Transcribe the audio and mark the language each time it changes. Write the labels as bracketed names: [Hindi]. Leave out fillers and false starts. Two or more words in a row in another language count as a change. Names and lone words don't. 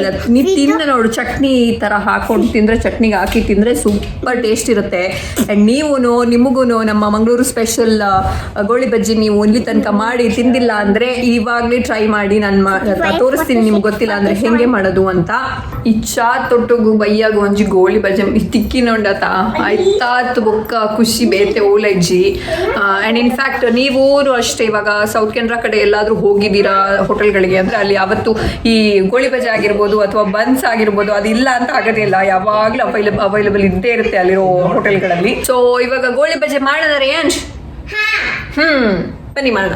[Kannada] ನೀವು ತಿಂದ ನೋಡು, ಚಟ್ನಿ ಈ ಥರ ಹಾಕೊಂಡು ತಿಂದರೆ, ಚಟ್ನಿಗೆ ಹಾಕಿ ತಿಂದರೆ [English] super taste [Kannada] ಇರುತ್ತೆ. ಆ್ಯಂಡ್ ನಿಮಗೂ ನಮ್ಮ ಮಂಗಳೂರು ಸ್ಪೆಷಲ್ ಗೋಳಿ ಬಜ್ಜಿ ನೀವು ಇಲ್ಲಿ ತನಕ ಮಾಡಿ ತಿಂದಿಲ್ಲ ಅಂದರೆ ಇವಾಗಲೇ ಟ್ರೈ ಮಾಡಿ. ನಾನು ತೋರಿಸ್ತೀನಿ ನಿಮ್ಗೆ ಗೊತ್ತಿಲ್ಲ ಅಂದರೆ ಹೆಂಗೆ ಮಾಡೋದು ಅಂತ. [Tulu] ಈ ಚಾ ತೊಟ್ಟುಗು ಬಯ್ಯಾಗು ಒಂಜಿ ಗೋಳಿ ಬಜ್ಜಿ ತಿಕ್ಕಿನೊಂಡತ ಆಯ್ತಾತ್ ಬೊಕ್ಕ ಖುಷಿ ಬೇತೆ ಓಲಜ್ಜಿ. [English] and in fact [Kannada] ನೀವು ಅಷ್ಟೇ ಇವಾಗ ಸೌತ್ ಕೆನರಾ ಕಡೆ ಎಲ್ಲಾದರೂ ಹೋಗಿದ್ದೀರಾ ಹೋಟೆಲ್ಗಳಿಗೆ ಅಂದರೆ ಅಲ್ಲಿ ಯಾವತ್ತು ಈ ಗೋಳಿ ಬಜ್ಜಿ ಆಗಿರ್ಬೋದು ಅಥವಾ ಬನ್ಸ್ ಆಗಿರ್ಬೋದು ಅದಿಲ್ಲ ಅಂತ ಆಗೋದಿಲ್ಲ, ಯಾವಾಗಲೂ ಅವೈಲೇಬಲ್ ಇದ್ದೇ ಇರುತ್ತೆ ಅಲ್ಲಿರೋ ಹೋಟೆಲ್ಗಳಲ್ಲಿ. ಸೊ ಇವಾಗ ಗೋಳಿ ಬಜ್ಜಿ ಮಾಡೋಣ ರೇಯಂಶ್? ಬನ್ನಿ ಮಾಡೋಣ.